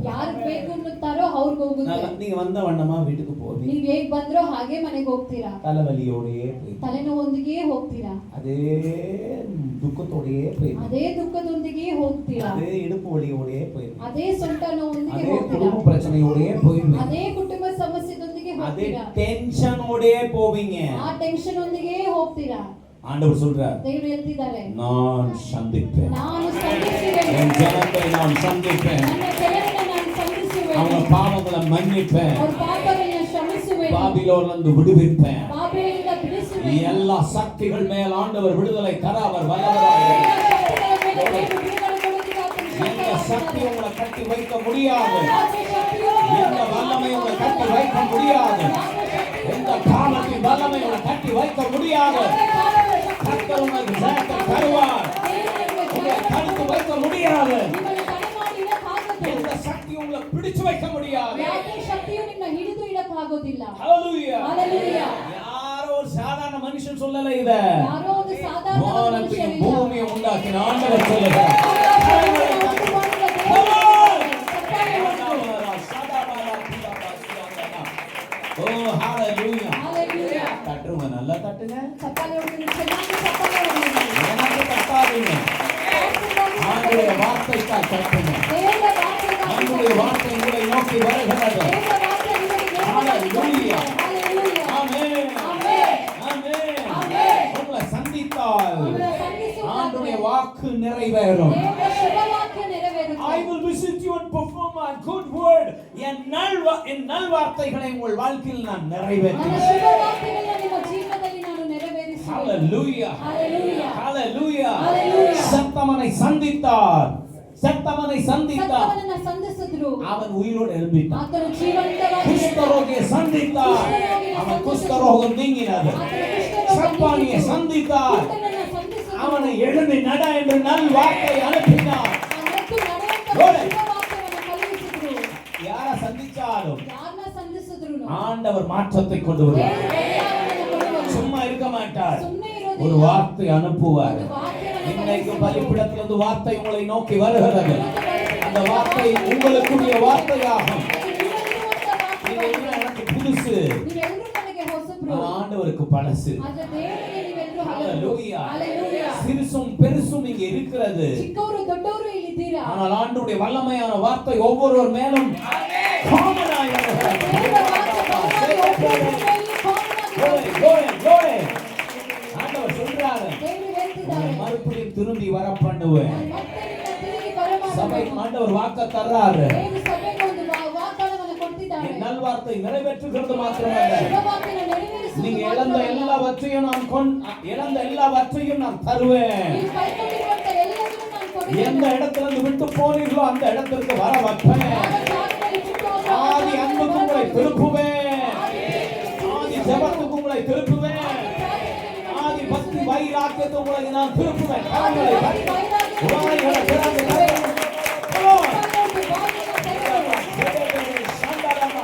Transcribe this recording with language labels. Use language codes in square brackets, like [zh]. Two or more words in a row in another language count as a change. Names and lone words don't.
[kn] ಯಾರಿಗೆ ಬೇಕು ಅನ್ನುತ್ತಾರೋ ಅವ್ರಿಗೆ ಹೋಗುತ್ತೆ. [ta] நீங்க வந்த வண்ணமா வீட்டுக்கு போவீங்க. [kn] ನೀವು ಹೇಗೆ ಬಂದ್ರೋ ಹಾಗೆ ಮನೆಗೆ ಹೋಗ್ತೀರಾ. [ta] தலைவலியோடயே போய் [kn] ತಲೆನೋವೊಂದಿಗೆ ಹೋಗ್ತೀರಾ. [ta] அதே துக்கத்தோடயே போய் [kn] ಅದೇ ದುಃಖದೊಂದಿಗೆ ಹೋಗ್ತೀರಾ. [ta] அதே இடுப்பு வலியோடயே போய் [kn] ಅದೇ ಸೊಂಟ ನೋವೊಂದಿಗೆ [ta] அதே [kn] ಹೋಗ್ತೀರಾ. [ta] குடும்ப பிரச்சனையோடயே போய் [kn] ಅದೇ ಕುಟುಂಬ ಸಮಸ್ಯೆದೊಂದಿಗೆ [ta] அதே [kn] ಹೋಗ್ತೀರಾ. [ta] டென்ஷனோடயே போவீங்க. [kn] ಆ ಟೆನ್ಷನ್ ಒಂದಿಗೆ ಹೋಗ್ತೀರಾ. [ta] ஆண்டவர் சொல்றார், [kn] ದೇವರು ಹೇಳ್ತಿದ್ದಾರೆ, [ta] நான் சந்திப்பேன், [kn] ನಾನು ಸಂಧಿಸುವೆನು. [ta] என் ஜனத்தை நான் சந்திப்பேன், [kn] ನನ್ನ ಜನರನ್ನು ನಾನು ಸಂಧಿಸುವೆನು. [ta] அவங்க பாவங்களை மன்னிப்பேன், [kn] ಅವರ ಪಾಪಗಳನ್ನು ಕ್ಷಮಿಸುವೆನು. [ta] பாபிலோன்ல இருந்து விடுவிப்பேன். [kn] ಬಾಬೆಲಿಂದ ಬಿಡಿಸುವೆನು. [ta] எல்லா சக்திகள் மேல் ஆண்டவர் விடுதலை தர அவர் வல்லவராக. எந்த சக்தி உங்களை கட்டி வைக்க முடியாது, எந்த வல்லமை உங்களை கட்டி வைக்க முடியாது, எந்த காலத்தின் வல்லமை உங்களை கட்டி வைக்க முடியாது. கர்த்தர் உங்களுக்கு ஜெயத்தை தருவார். உங்களை தடுத்து வைக்க முடியாது. எந்த சக்தி உங்களை பிடிச்சு வைக்க முடியாது. [kn] ಶಕ್ತಿಯು ನಿನ್ನ ಹಿಡಿದು ಇಡಕ್ಕಾಗೋದಿಲ್ಲ. [ta] ஹalleluya. [en] Hallelujah. [ta] யாரோ ஒரு சாதாரண மனுஷன் சொல்லல இத. [kn] ಯಾರೋ ಒಂದು ಸಾಧಾರಣ [ta] வானத்தையும் [kn] ಮನುಷ್ಯನಿಲ್ಲ. [ta] பூமியை உண்டாக்கின ஆண்டவர் சொல்லுகிறார். ஓ ஹalleluya. [en] Hallelujah. [ta] தட்டுங்க, நல்லா தட்டுங்க. [kn] ಚಪ್ಪಾಳೆ ಹೊಡೆದು ಚೆನ್ನಾಗಿ ಚಪ್ಪಾಳೆ ಹೊಡೆದು. [ta] எனக்கு தட்டாதீங்க. ஆண்டவருடைய வார்த்தைக்காக தட்டுங்க. [kn] ದೇವರ ವಾಕ್ಯವನ್ನು [ta] ஆண்டவருடைய வார்த்தை உங்களை நோக்கி வருகிறது. [kn] ದೇವರ ವಾಕ್ಯ ನಿಮಗೆ [en] Hallelujah. Hallelujah. [ta] ஆமென். [kn] ಆಮೆನ್. [ta] ஆமென். ஆமென். உங்களை சந்தித்தால் உங்களை சந்தித்தால் ஆண்டவருடைய வாக்கு நிறைவேறும். [kn] ದೇವರ ಶುಭ ವಾಕ್ಯ ನೆರವೇರುತ್ತದೆ. [en] I will visit you and perform a good word. [ta] என் நல் வார்த்தைகளை உங்கள் வாழ்க்கையில் நான் [kn] ನನ್ನ [ta] நிறைவேற்றுவேன். [kn] ಶುಭ ವಾಕ್ಯಗಳನ್ನು ನಿಮ್ಮ ಜೀವನದಲ್ಲಿ ನಾನು ನೆರವೇರಿಸುವೆನು. [en] Hallelujah. Hallelujah. Hallelujah. Hallelujah. [ta] சத்தமனை சந்தித்தார். சத்தமனை சந்தித்தார். [kn] ಸತ್ತವನನ್ನ ಸಂಧಿಸಿದ್ರು. [ta] அவன் உயிரோடு எழும்பிட்டான். [kn] ಆತನು ಜೀವಂತವಾಗಿ [ta] குஷ்டரோகியை சந்தித்தார். அவன் குஷ்டரோகம் நீங்கினது. சப்பானியை சந்தித்தார். [kn] ಕುರುಡನನ್ನ ಸಂಧಿಸಿದ್ರು. [ta] அவனை எழும்பி நட என்று நல் வார்த்தை அனுப்பினார். [kn] ಅವನತ್ತು ನಡೆಯುವಂತ ನೋಡಿ. ಶುಭ ವಾಕ್ಯವನ್ನು ಕಳುಹಿಸಿದ್ರು. [ta] யார சந்திச்சாலும் [kn] ಯಾರನ್ನ ಸಂಧಿಸಿದ್ರು [ta] ஆண்டவர் மாற்றத்தை கொண்டு வருவார். [kn] ಬದಲಾವಣೆಯನ್ನು ಕೊಡುವನು. [ta] சும்மா இருக்க மாட்டார். [kn] ಸುಮ್ಮನೆ [ta] ஒரு [kn] ಇರೋದಿಲ್ಲ. [ta] வார்த்தை அனுப்புவார். [kn] ಒಂದು ವಾಕ್ಯವನ್ನು [ta] இன்னைக்கு [kn] ಕಳುಹಿಸುವನು. [ta] பலிபீடத்திலிருந்து வார்த்தை உங்களை நோக்கி வருகிறது. அந்த வார்த்தை உங்களுக்குரிய வார்த்தையாகும். [kn] ಅದು ನಿಮ್ಮಲ್ಲಿರುವಂತ [ta] நீங்க [kn] ವಾಕ್ಯ. [ta] என்ன எனக்கு புதுசு, [kn] ನೀವೆಲ್ಲರೂ ನನಗೆ ಹೊಸಬ್ರು. [ta] நான் ஆண்டவருக்கு பழசு. [kn] ಆದ್ರೆ ದೇವರಿಗೆ ನೀವೆಲ್ಲರೂ ಹಳಬರು. [en] Hallelujah. Hallelujah. [ta] சிறுசும் பெருசும் இங்க இருக்கிறது. [kn] ಚಿಕ್ಕವರು ದೊಡ್ಡವರು ಇಲ್ಲಿದ್ದೀರಾ. [ta] ஆனால் ஆண்டவருடைய வல்லமையான வார்த்தை ஒவ்வொருவர் மேலும் காமனாய் வருகிறது. [kn] ದೇವರ ವಾಕ್ಯ ಬಲವಾಗಿ ಒಬ್ಬೊಬ್ಬರ [ta] சொல்றாரு [kn] ದೇವರು ಹೇಳ್ತಿದ್ದಾರೆ [ta] மறுபடியும் திரும்பி வர பண்ணுவேன். [kn] ನಾನು ಮತ್ತೆ ನಿನ್ನ ತಿರುಗಿ ಬರಮಾಡುವೆನು. [ta] சபை ஆண்டவர் வாக்கு தர்றாரு. [kn] ದೇವರು ಸಭೆಗೆ ಒಂದು ವಾಗ್ದಾನವನ್ನು ಕೊಟ್ಟಿದ್ದಾರೆ. [ta] என் நல்வார்த்தை நிறைவேற்றுகிறது மாத்திரமல்ல, [kn] ಶುಭವಾರ್ತೆಯನ್ನು ನೆರವೇರಿಸುವುದು [ta] நீங்க இழந்த [kn] ಮಾತ್ರವಲ್ಲ, [ta] எல்லாவற்றையும் இழந்த எல்லாவற்றையும் நான் தருவேன். [kn] ನೀವು ಕಳ್ಕೊಂಡಿರುವಂತ ಎಲ್ಲವನ್ನೂ ನಾನು ಕೊಡುವೆನು. [ta] எந்த இடத்துல இருந்து விட்டு போனீர்களோ அந்த இடத்திற்கு வர வைப்பேன். [kn] ಯಾವ ಜಾಗದಲ್ಲಿ ಬಿಟ್ಟು ಹೋದ್ರೋ ಆ [ta] ஆதி [kn] ಜಾಗಕ್ಕೆ [ta] அன்புக்கு உங்களை [kn] ಬರಬೇಕು. [ta] திருப்புவேன். ஆதி ஜெபத்துக்கு உங்களை திருப்புவேன். ஆதி பக்தி வைராக்கியத்தை உங்களுக்கு நான் திருப்புவேன். கரங்களை தட்டி, உலகைகளை திறந்து கரங்களை. [en] Come on. சண்டலமா.